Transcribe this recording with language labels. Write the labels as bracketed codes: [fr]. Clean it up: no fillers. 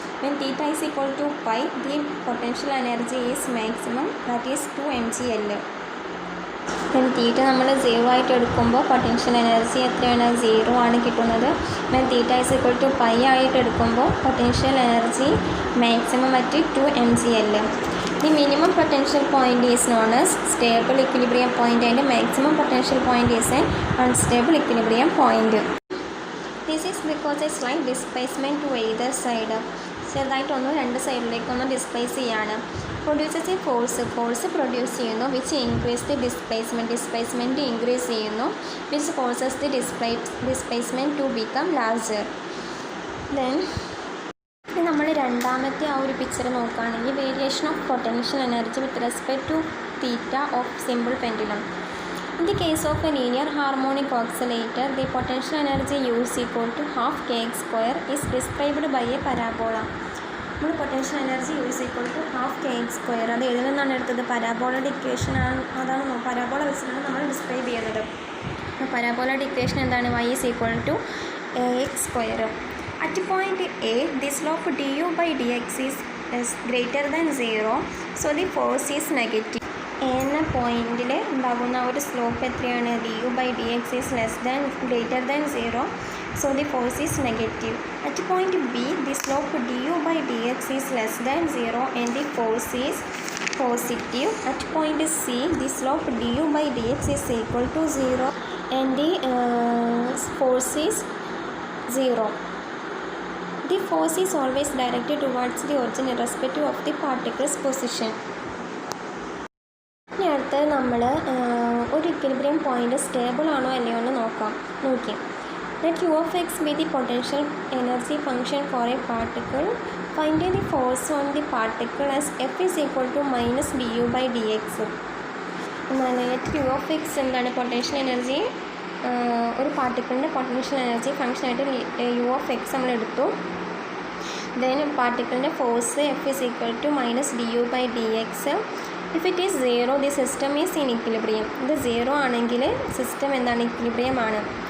[en] When theta is equal to pi the potential energy is maximum, that is 2 mgl. [ml] When തീറ്റ നമ്മൾ 0 ആയിട്ട് എടുക്കുമ്പോൾ potential energy എത്രയാണ്? [en] 0 [ml] ആണ് കിട്ടുന്നത്. [en] when theta is equal to pi [ml] ആയിട്ട് എടുക്കുമ്പോൾ [en] Potential energy maximum at 2 mgl. The minimum potential point is known as stable equilibrium point and maximum potential point is an unstable equilibrium point. This is because a slight displacement to either side. [ml] ചെറുതായിട്ടൊന്ന് രണ്ട് സൈഡിലേക്കൊന്ന് displace ചെയ്യാണ്. [en] Produces a force produce ചെയ്യുന്നു which increase the displacement increase ചെയ്യുന്നു which causes the displacement to become larger. Then [ml] നമ്മൾ രണ്ടാമത്തെ ആ ഒരു picture നോക്കുകയാണെങ്കിൽ [en] Variation of potential energy with respect to theta of simple pendulum. In the case of a linear harmonic oscillator the potential energy U is equal to half kx² is described by a parabola. നമ്മൾ potential energy U is equal to half kx², [ml] അത് ഏതിൽ നിന്നാണ് എടുത്തത്? പരാബോളയുടെ equation ആണ്. അതാണ് parabola വെച്ചിട്ടാണ് നമ്മൾ describe ചെയ്യുന്നത്. പരാബോളയുടെ ഇക്വേഷൻ എന്താണ്? y is equal to ax². [en] At point A, the slope du by dx is greater than 0, so the force is negative. [ml] എന്ന പോയിന്റിൽ ഉണ്ടാകുന്ന ഒരു സ്ലോപ്പ് എത്രയാണ്? [en] du by dx is greater than 0, so the force is negative. At point B, the slope du by dx is less than 0 and the force is positive. At point C, the slope du by dx is equal to 0 and the force is 0. The force is always directed towards the origin irrespective of the particle's position. [ml] ഇനി അടുത്തത് നമ്മൾ ഒരു equilibrium point stable ആണോ അല്ലയോ എന്ന് നോക്കി. [en] Let u of x be the potential energy function for a particle. Find the force on the particle as F is equal to minus du by dx. [ml] എന്താണ് [en] let u of x [ml] എന്താണ്? Potential energy, ഒരു പാർട്ടിക്കിളിൻ്റെ potential energy ഫംഗ്ഷനായിട്ട് U of X നമ്മൾ എടുത്തു. [en] Then പാർട്ടിക്കിളിൻ്റെ force F is equal to minus d U by d x. If it is 0 the system is in equilibrium. [ml] ഇത് 0 ആണെങ്കിൽ system എന്താണ്? Equilibrium ആണ്.